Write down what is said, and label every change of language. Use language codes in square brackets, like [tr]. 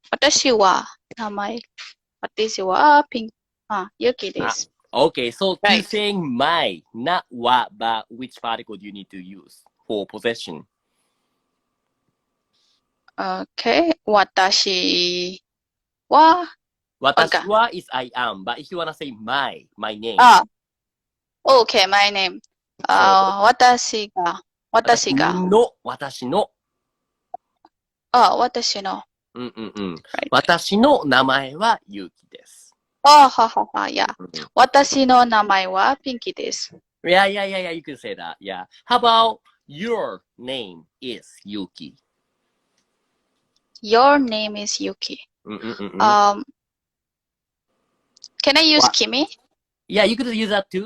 [ja] 私は、名前、私は、Yuki です。 [en] Okay, so to saying my, not wa, but which particle do you need to use for possession? Okay, [ja] 私は [en] is I am, but if you want to say my name. Okay, my name. [ja] 私が。私の。私の。私の名前はゆうきです。 [en] yeah. [ja] 私の名前はピンキーです。 [en] Yeah, you can say that. Yeah. How about your name is Yuki? Your name is Yuki. Can I use Kimi? Yeah, you could use that too.